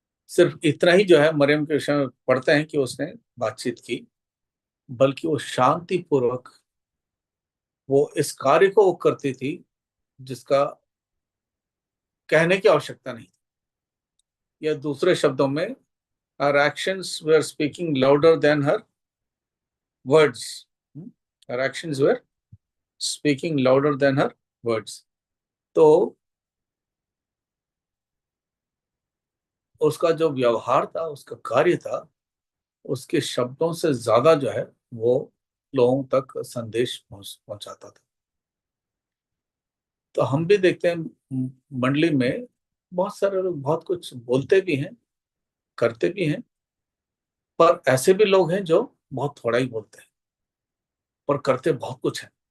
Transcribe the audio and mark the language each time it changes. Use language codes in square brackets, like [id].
[hi] सिर्फ इतना ही जो है मरियम के विषय में पढ़ते हैं कि उसने बातचीत की, बल्कि वो शांति पूर्वक वो इस कार्य को वो करती थी जिसका कहने की आवश्यकता नहीं थी। या दूसरे शब्दों में, [en] her actions were speaking louder than her words. Her actions were speaking louder than her words. [hi] तो उसका जो व्यवहार था, उसका कार्य था, उसके शब्दों से ज्यादा जो है वो लोगों तक संदेश पहुंचाता था। तो हम भी देखते हैं मंडली में बहुत सारे लोग बहुत कुछ बोलते भी हैं, करते भी हैं, पर ऐसे भी लोग हैं जो बहुत थोड़ा ही बोलते हैं पर करते बहुत कुछ है।